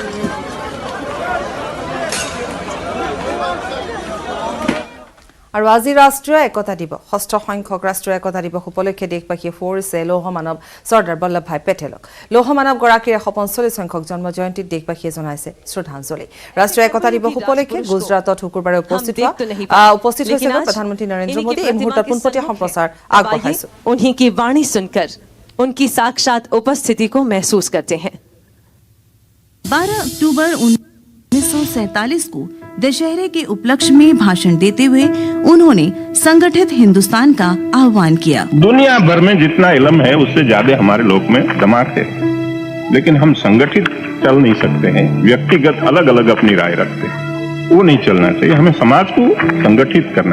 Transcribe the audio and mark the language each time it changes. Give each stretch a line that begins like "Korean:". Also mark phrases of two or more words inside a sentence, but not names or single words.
Assamese: আৰু আজি ৰাষ্ট্ৰীয় একতা দিৱস 6ষ্ঠ সংখ্যক ৰাষ্ট্ৰীয় একতা দিৱস উপলক্ষে দেশবাসীয়ে ফুৰিছে লৌহ মানৱ চৰ্দাৰ বল্লভভাই পেটেলক লৌহ মানৱ গৰাকীৰ 145 সংখ্যক জন্ম জয়ন্তীত দেশবাসীয়ে জনাইছে শ্ৰদ্ধাঞ্জলি ৰাষ্ট্ৰীয় একতা দিৱস উপলক্ষে গুজৰাটত শুকুৰবাৰে উপস্থিত হৈছে প্ৰধানমন্ত্ৰী নৰেন্দ্ৰ মোদী এই মুহূৰ্তত পোনপটীয়া সম্প্ৰচাৰ আগবঢ়াইছে
Hindi: उन्हीं की वाणी सुनकर उनकी साक्षात उपस्थिति को महसूस करते हैं 12 अक्टूबर 1947 को दशहरे के उपलक्ष्य में भाषण देते हुए उन्होंने संगठित हिंदुस्तान का आह्वान किया दुनिया भर में जितना इल्म है उससे ज्यादा हमारे लोक में दिमाग है लेकिन हम संगठित चल नहीं सकते हैं व्यक्तिगत अलग अलग अपनी राय रखते हैं वो नहीं चलना चाहिए हमें समाज को संगठित करना